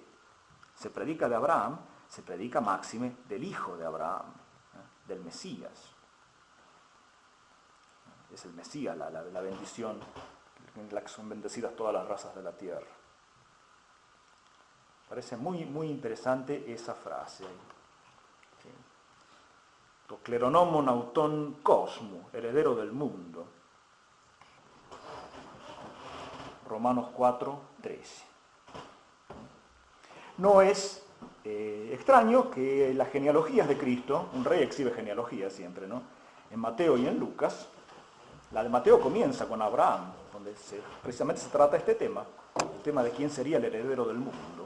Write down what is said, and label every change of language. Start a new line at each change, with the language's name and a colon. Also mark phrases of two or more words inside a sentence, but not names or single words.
Spanish: Se predica de Abraham, se predica máxime del hijo de Abraham, del Mesías. Es el Mesías, la bendición en la que son bendecidas todas las razas de la tierra. Parece muy, muy interesante esa frase ahí.
Greek: Τὸ κληρονόμον αὐτὸν κόσμου,
Spanish: heredero del mundo. Romanos 4, 13. No es extraño que las genealogías de Cristo, un rey exhibe genealogía siempre, ¿no?, en Mateo y en Lucas, la de Mateo comienza con Abraham, donde precisamente se trata este tema, el tema de quién sería el heredero del mundo.